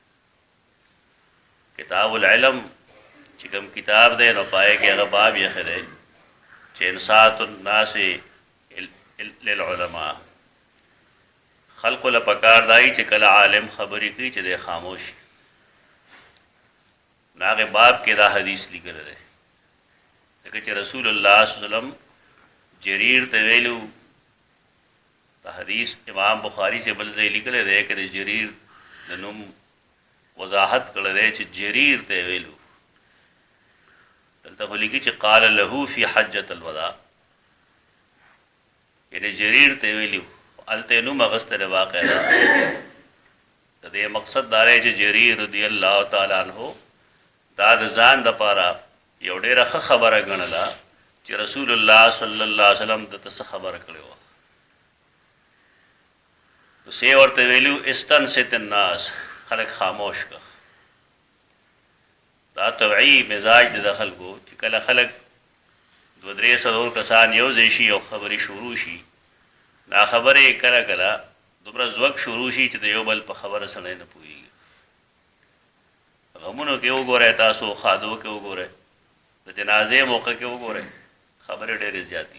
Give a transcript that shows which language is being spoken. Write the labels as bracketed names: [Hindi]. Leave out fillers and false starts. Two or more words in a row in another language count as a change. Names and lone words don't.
[Pashto] کتاب العلم چې کوم کتاب دی نو پای کې هغه باب یې ښه دی چې [Arabic] انصات الناس للعلماء، [Pashto] خلقو له پکار دی چې کله عالم خبرې کوي چې دی خاموش شي. نو هغې باب کې دا حدیث لیکلی دی ځکه چې [Arabic] رسول الله صلی الله علیه وسلم [Pashto] جریر ته ویلو. دا حدیث امام بخاری سے بل ځای لیکلی دی که د جریر د نوم وضاحت کړی دی چې جریر ته ویلو. دلته خو لیکي چې [Arabic] قال له فی حجة الوداع، [Pashto] یعنې جریر ته ویلو، هلته یې نوم اخیستی دی. واقع ده د دې مقصد دا دی چې جریر [Arabic] رضی الله تعالی عنه [Pashto] دا د ځان دپاره یو ډېره ښه خبره ګڼله چې [Arabic] رسول الله صلی الله علیه وسلم [Pashto] دته څه خبره کړې وه. سی ورته ویلو [Arabic] استنصت الناس، [Pashto] خلق خاموش کا. دا طبعی مزاج د خلکو چې کله خلک دو درې څلور کسان یو ځای شي او خبرې شروع شي، دا خبرې کله کله دومره ځوږ شروع شي چې د یو بل په خبره سړی نه پوهېږي. غمونو کې وګورئ، تاسو خادو کې وګورئ، د جنازې موقع کې وګورئ، خبرې ډېرې زیاتې.